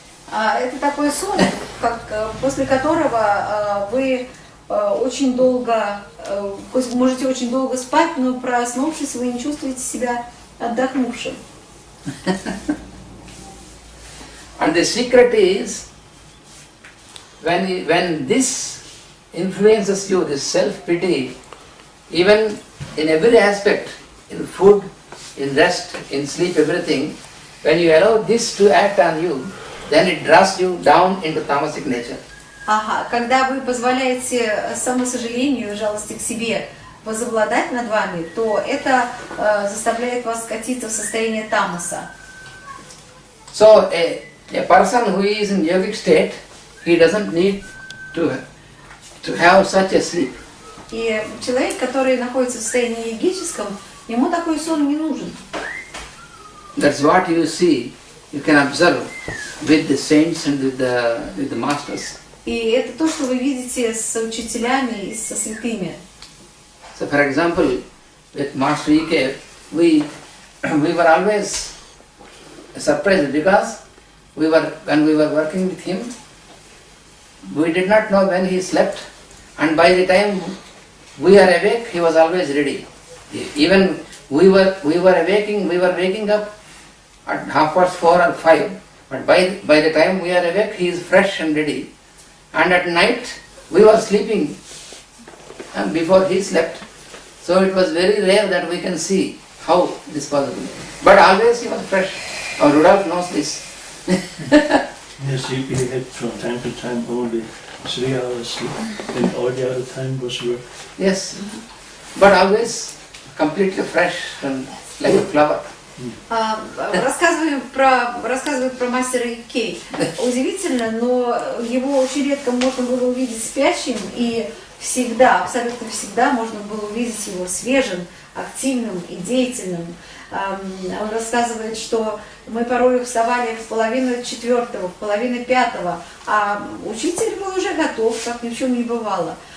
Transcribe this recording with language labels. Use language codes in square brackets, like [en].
[ru] Это такой сон, после которого вы очень долго, можете очень долго спать, но проснувшись, вы не чувствуете себя отдохнувшим. [en] And the secret is when this influences you, this self-pity, even in every aspect, in food, in rest, in sleep, everything, when you allow this to act on you, then it draws you down into tamasic nature. [ru] Когда вы позволяете самосожалению, жалости к себе возобладать над вами, то это заставляет вас скатиться в состояние тамаса. [en] So a person who is in yogic state, he doesn't need to have such a sleep. [ru] И человек, который находится в состоянии йогическом, ему такой сон не нужен. [en] That's what you see. You can observe with the saints and with the masters. [ru] И это то, что вы видите с учителями и со святыми. [en] So, for example, with Master E.K., we were always surprised because when we were working with him, we did not know when he slept, and by the time we are awake, he was always ready. Even we were waking up at 4:30 or 5, but by the time we are awake, he is fresh and ready. And at night, we were sleeping before he slept. So it was very rare that we can see how this possible. But always he was fresh. Our Rudolph knows this. Yes, he had from time to time only 3 hours sleep, and all the other time was work. Yes, but always completely fresh and like a flower. [ru] Рассказывают про мастера Икей. Удивительно, но его очень редко можно было увидеть спящим, и всегда, абсолютно всегда можно было увидеть его свежим, активным и деятельным. Он рассказывает, что мы порой вставали в 3:30, в 3:30, а учитель был уже готов, как ни в чем не бывало.